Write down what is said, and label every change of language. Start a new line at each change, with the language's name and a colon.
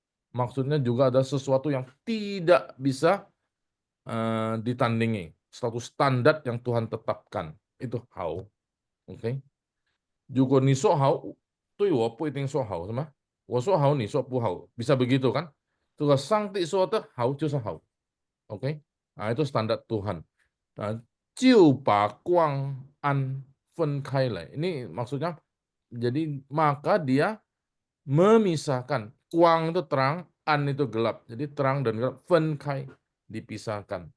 Indonesian: Maksudnya juga ada sesuatu yang tidak bisa ditandingi, satu standar yang Tuhan tetapkan, itu hao. Oke.
Chinese: Juga ni so hao, 对我不一定说好，是吗？我说好，你说不好，
Indonesian: bisa begitu kan?
Chinese: 这个上帝说的好就是好。
Indonesian: Oke. Nah, itu standar Tuhan.
Chinese: Nah, 就把光暗分开来.
Indonesian: Ini maksudnya, jadi maka dia memisahkan. Kuang itu terang, an itu gelap. Jadi terang dan gelap, 分开, dipisahkan.